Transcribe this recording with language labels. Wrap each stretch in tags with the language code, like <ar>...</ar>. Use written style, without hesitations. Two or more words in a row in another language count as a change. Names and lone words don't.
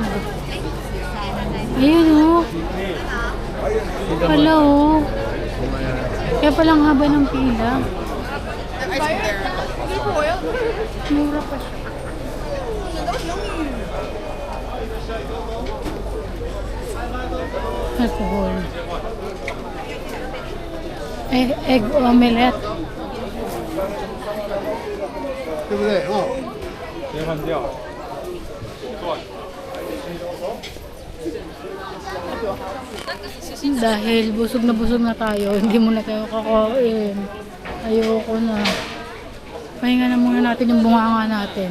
<tl>Ayun oh. Pala oh. Kaya palang haba ng pila. Mura pa siya. Alcohol.</tl> <en>Egg omelette.</en> <zh>对不对？哦。别换掉。</zh> <tl>Dahil busog na tayo, hindi mo na tayo kakain. Ayoko na. Pahinga na muna natin yung bunganga natin.</tl>